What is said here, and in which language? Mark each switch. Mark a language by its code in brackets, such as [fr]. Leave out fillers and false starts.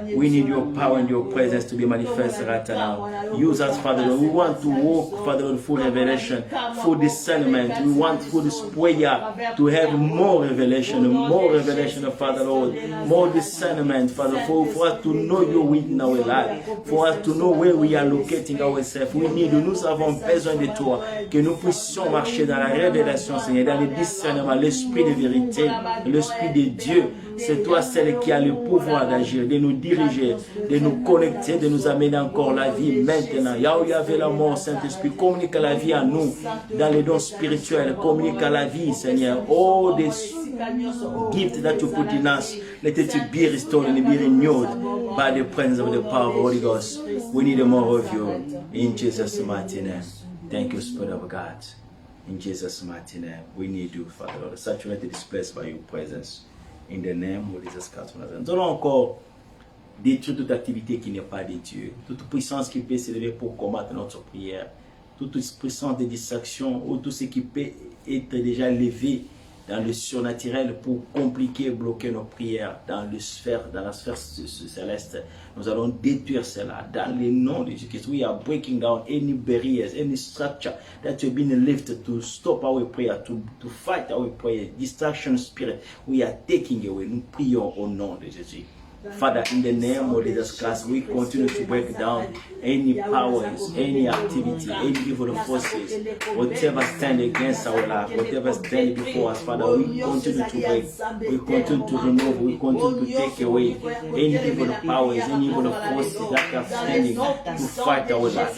[en] We need your power and your presence to be manifested right now. Use us, Father Lord. We want to walk, Father Lord, full revelation, full discernment. We want through this prayer to have more revelation, Father Lord, more discernment, Father, for us to know your will in our life, for us to know where we are locating ourselves. We need, [fr] nous avons besoin de toi, que nous puissions marcher dans la révélation, Seigneur, dans le discernement, l'esprit de vérité, l'esprit de Dieu. C'est toi celle qui a le pouvoir d'agir, de nous diriger, de nous connecter, de nous amener encore la vie maintenant. Là où il y avait la mort, Saint-Esprit, communique la vie à nous, dans les dons spirituels, communique la vie, Seigneur. [en] Oh, [fr] des [en] gifts that you put in us, let it be restored and be renewed by the presence of the power of the Holy Ghost. We need more of you, in Jesus' mighty name. Thank you, Spirit of God. In Jesus' mighty name, we need you, Father Lord. Saturate this place by your presence. In the name of Jesus Christ. [fr] Nous allons encore détruire toute activité qui n'est pas de Dieu, toute puissance qui peut s'élever pour combattre notre prière, toute puissance de distraction ou tout ce qui peut être déjà levé dans le surnaturel pour compliquer, bloquer nos prières dans la sphère céleste. Nous allons détruire cela dans le nom de Jésus-Christ. [en] We are breaking down any barriers, any structure that have been lifted to stop our prayer, to fight our prayer, distraction spirit. We are taking away. [fr] Nous prions au nom de Jésus. [en] Father, in the name of Jesus Christ, we continue to break down any powers, any activity, any evil forces, whatever stand against our life, whatever stand before us, Father, we continue to break, we continue to remove, we continue to take away any evil powers, any evil forces that are standing to fight our life.